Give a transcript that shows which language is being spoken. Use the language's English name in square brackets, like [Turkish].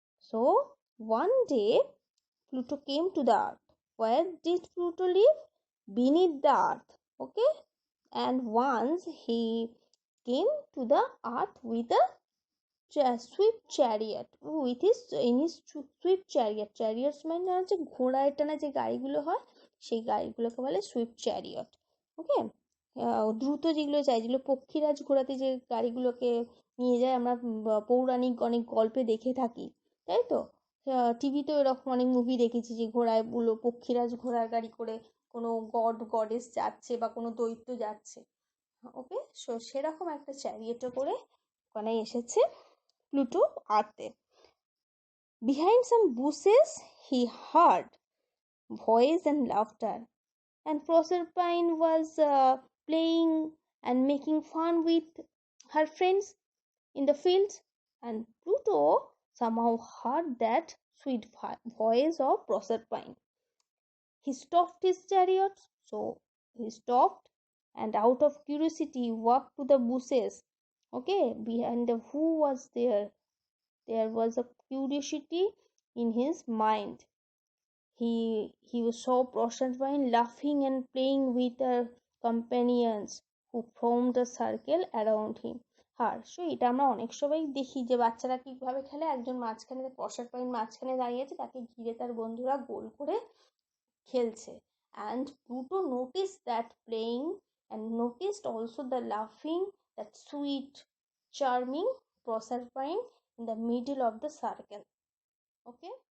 [English] So one day Pluto came to the earth. Where did Pluto live? Beneath the earth. Okay, and once he came to the earth with a swift chariot, with his in his swift chariot. [Bangla] Chariots মানে হচ্ছে ঘোড়ায় টানা যে গাড়িগুলো হয়, সেই গাড়িগুলোকে বলে Swift chariot. ওকে, দ্রুত যেগুলো যায়, যেগুলো পক্ষীরাজ ঘোড়াতে যে গাড়িগুলোকে নিয়ে যায়, আমরা পৌরাণিক অনেক গল্পে দেখে থাকি, তাই তো। টিভিতেও এরকম অনেক মুভি দেখেছি যে ঘোড়ায় গুলো পক্ষীরাজ ঘোড়ার গাড়ি করে কোনো গড গডেস যাচ্ছে বা কোনো দৈত্য যাচ্ছে। ওকে, সো সেরকম একটা চ্যারিয়েটে করে ওখানে এসেছে Pluto আর্থে। [English] Behind some bushes he heard voice and laughter, and Proserpine was playing and making fun with her friends in the fields, and Pluto somehow heard that sweet voice of Proserpine. He stopped his chariot, so he stopped, and out of curiosity walked to the bushes. Okay, behind the who was there? There was a curiosity in his mind. He saw Proserpine laughing and playing with her companions who formed a circle around him. [Bangla] আর so এটা আমরা অনেক সময় দেখি যে বাচ্চারা কিভাবে খেলে, একজন মাঝখানে, প্রসারপাইন মাঝখানে দাঁড়িয়ে আছে, তাকে ঘিরে তার বন্ধুরা গোল করে খেলছে। [English] And Pluto noticed that playing, and noticed also the laughing, that sweet charming Proserpine in the middle of the circle. Okay,